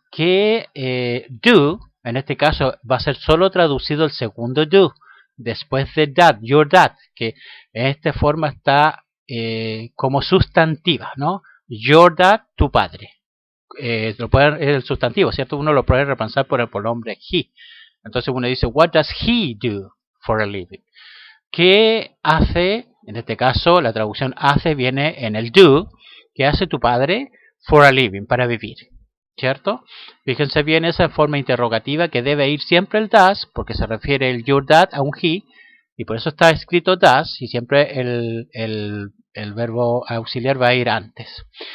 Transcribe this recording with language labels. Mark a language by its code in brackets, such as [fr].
[es] Que do, en este caso va a ser solo traducido el segundo do, después de dad, [en] your dad, [es] que en esta forma está como sustantiva, ¿no? [en] Your dad, [es] tu padre. El sustantivo, ¿cierto? Uno lo puede reemplazar por el pronombre he. Entonces uno dice, [en] what does he do for a living? [es] ¿Qué hace? En este caso, la traducción hace viene en el do. ¿Qué hace tu padre [en] for a living, [es] para vivir? ¿Cierto? Fíjense bien esa forma interrogativa que debe ir siempre el does, porque se refiere el [en] your dad [es] a un he, y por eso está escrito does, y siempre el verbo auxiliar va a ir antes.